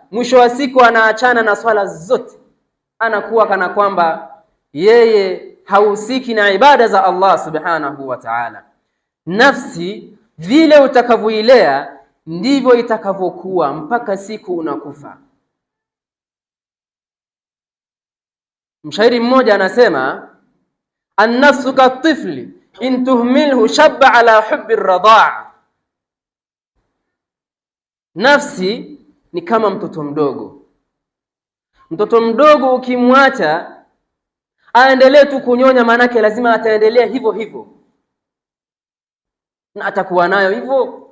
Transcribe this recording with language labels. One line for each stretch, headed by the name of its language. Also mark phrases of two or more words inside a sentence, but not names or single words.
Swahili: Mwisho wa siku anaachana na swala zote, anakuwa kana kwamba yeye hahusiki na ibada za Allah
Arabic: سبحانه وتعالى.
Swahili: Nafsi vile utakavyoilea ndivyo itakavyokuwa mpaka siku unakufa. Mshairi mmoja anasema,
Arabic: النفس كالطفل إن تهمله شب على حب الرضاع.
Swahili: Nafsi ni kama mtoto mdogo. Mtoto mdogo ukimwacha aendelee tu kunyonya, manake lazima ataendelea hivyo hivyo na atakuwa nayo hivyo.